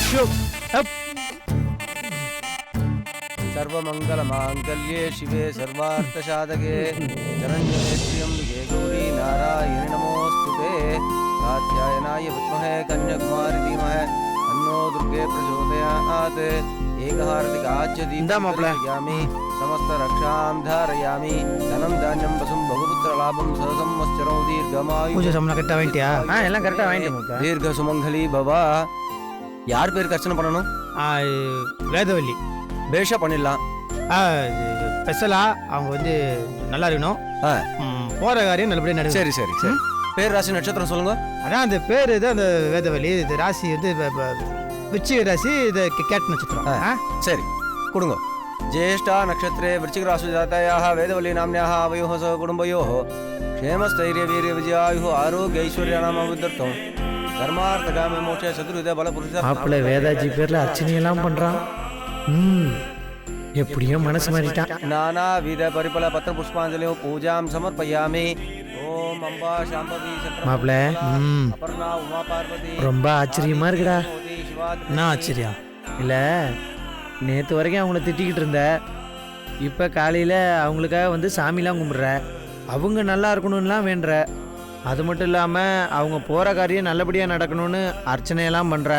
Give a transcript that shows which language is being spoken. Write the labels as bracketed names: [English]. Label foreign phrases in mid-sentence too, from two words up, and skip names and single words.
[Sanskrit] सर्वमङ्गल माङ्गल्ये शिवे सर्वार्थ साधके शरण्ये गौरि नारायणि नमोऽस्तुते. कात्यायनाय विद्महे कन्याकुमारि धीमहि तन्नो दुर्गे प्रचोदयात्. एकहारतिक आज्य दीपयामि समस्त रक्षां धारयामि. धनं धान्यं वसुं बहुपुत्र लाभं सहसंवत्सरं दीर्घमायु. [Tamil] பூஜை சாமான் கரெக்டா வாங்கிட்டியா? எல்லாம் கரெக்டா வாங்கிட்டேன். [Sanskrit] दीर्घ सुमङ्गली भव. [Tamil] யார் பேருக்கு அர்ச்சனை பண்ணணும்? வேதவல்லி. பேஷா பண்ணிடலாம். ஸ்பெஷலா அவங்க வந்து நல்லா இருக்கணும், போற காரியம் நல்லபடியா நடக்கும். சரி சரி சரி. பேர் ராசி நட்சத்திரம் சொல்லுங்க. அதான் அந்த பேர் இது அந்த வேதவல்லி. இது ராசி வந்து விருச்சிக ராசி, இது கேட் நட்சத்திரம். சரி கொடுங்க. [Sanskrit] ज्येष्ठा नक्षत्रे वृश्चिकराशिजातायाः वेदवल्ली नाम्न्याः आवयोः सह कुटुम्बयोः क्षेमस्थैर्यवीर्यविजयायुः आरोग्यैश्वर्याणामभिवृद्ध्यर्थं धर्मार्थकामे मोक्षे शत्रुविदे बलपुरुषः. [Tamil] மாப்பிள்ளை வேதாஜி பேர்ல அர்ச்சனை எல்லாம் பண்றான். எப்படியோ மனசு மாறிட்டான். [Sanskrit] नानाविध परिफल पत्र पुष्पाञ्जलिं पूजां समर्पयामि. ओम अम्बा शाम्भवी [Tamil] மாப்பிள்ளை [Sanskrit] अपर्णा उमा पार्वती. [Tamil] ரொம்ப ஆச்சரியமா இருக்குடா. என்ன ஆச்சரியம்? இல்ல நேற்று வரைக்கும் அவங்கள திட்டிக்கிட்டு இருந்த, இப்போ காலையில் அவங்களுக்காக வந்து சாமிலாம் கும்பிட்ற, அவங்க நல்லா இருக்கணும்லாம் வேண்டுற, அது மட்டும் இல்லாமல் அவங்க போகிற காரியம் நல்லபடியாக நடக்கணும்னு அர்ச்சனையெல்லாம் பண்ணுற.